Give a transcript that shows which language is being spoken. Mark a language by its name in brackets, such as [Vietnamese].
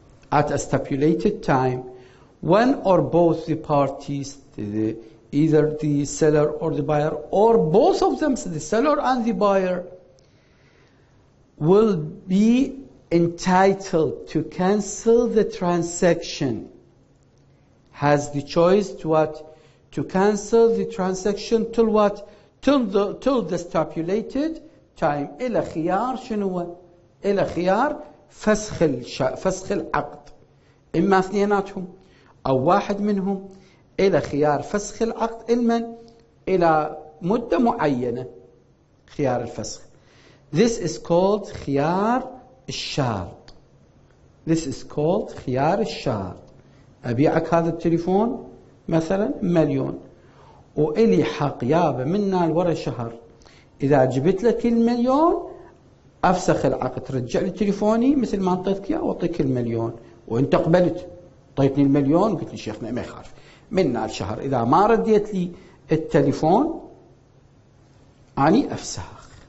[English] at a stipulated time, one or both the parties, either the seller or the buyer, or both of them, so the seller and the buyer, will be entitled to cancel the transaction, has the choice to what? To cancel the transaction till what? Till the stipulated time. [Arabic] إلى خيار شنو؟ إلى خيار فسخ العقد. إما اثنيناتهم أو واحد منهم، إلى خيار فسخ العقد. إلى مدة معينة خيار الفسخ. [English] This is called خيار الشارط. This is called خيار الشارط. [Arabic] أبيعك هذا التليفون مثلا 1,000,000 وإلي حق يابا منا لورا شهر، إذا جبت لك 1,000,000 أفسخ العقد، ترجع لي تليفوني مثل ما أعطيتك إياه وأعطيك 1,000,000. وأنت قبلت أعطيتني 1,000,000 وقلت لي شيخنا ما يخالف منا الشهر، إذا ما رديت لي التليفون أني أفسخ.